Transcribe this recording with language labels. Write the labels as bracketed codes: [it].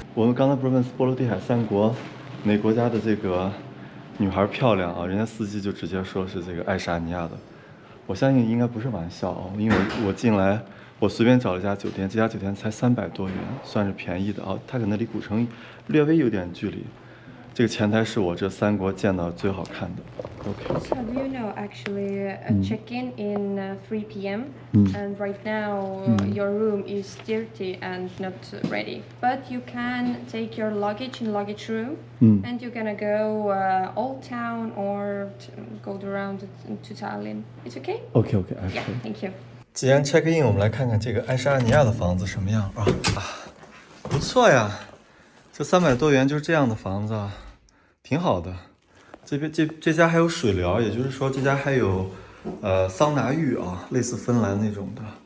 [zh] 我们刚才不是问波罗的海3国哪国家的这个女孩漂亮啊？人家司机就直接说是这个爱沙尼亚的。我相信应该不是玩笑啊，因为我进来，我随便找了一家酒店，这家酒店才300多元，算是便宜的啊。它可能离古城略微有点距离。这个前台是我这3国见到最好看的。 [en] OK. So do you know actually check-in in 3 p.m. and right now your room is dirty and not ready. But you can take your luggage in luggage room and you're gonna go Old Town or go around to Tallinn. It's okay? OK. Yeah, thank you. [zh] 既然 check in， 我们来看看这个爱沙尼亚的房子什么样啊？不错呀。这300多元就是这样的房子啊，挺好的。这家还有水疗，也就是说这家还有桑拿浴啊，类似芬兰那种的。